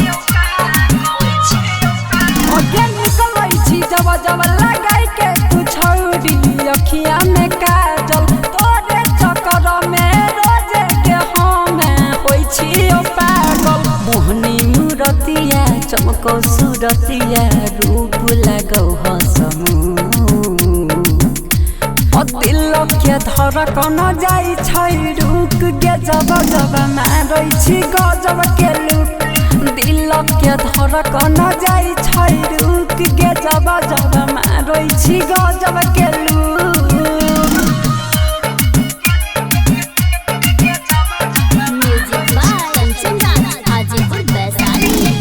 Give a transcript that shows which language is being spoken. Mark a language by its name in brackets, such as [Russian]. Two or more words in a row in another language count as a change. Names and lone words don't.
[Maithili] अगे निकलै छी जब जब लगाई के तू छौरी अखिया में काजल तोरे चक्कर में रोज के हम होई छी पागल मोहनी मूरतिया चमको सूरतिया रूप लगौ हसमू दिल के धड़कन जाइ छै रुक गे जब जब मारै छी गजब के लुक दिल के धड़कन जाइ छै रुक गे जब जब मारै छी गजब के लुक [English] music by [Maithili] कंचन राज हाजीपुर वैशाली